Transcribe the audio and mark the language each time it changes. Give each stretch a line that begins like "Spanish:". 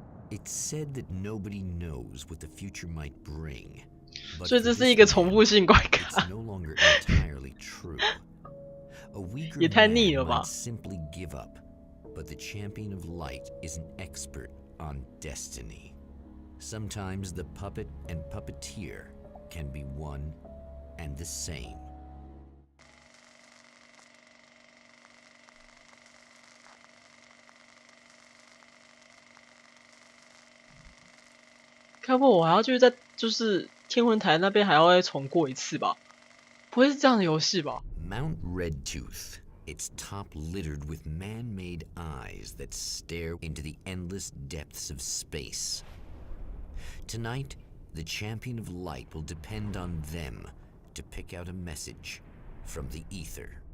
English: It's said that nobody knows what the future might bring.
Chinese: 所以这是一个重复性关卡。
English: It's no longer entirely true. A weaker man might simply give up, but the champion of light is an expert on destiny. Sometimes the puppet and puppeteer can be one and the same.
Chinese: 该不会我还要继续在就是天文台那边还要再重过一次吧？不会是这样的游戏吧
English: ？Mount Redtooth, its top littered with man-made eyes that stare into the endless depths of space. Tonight, the champion of light will depend on them to pick out a message from the ether.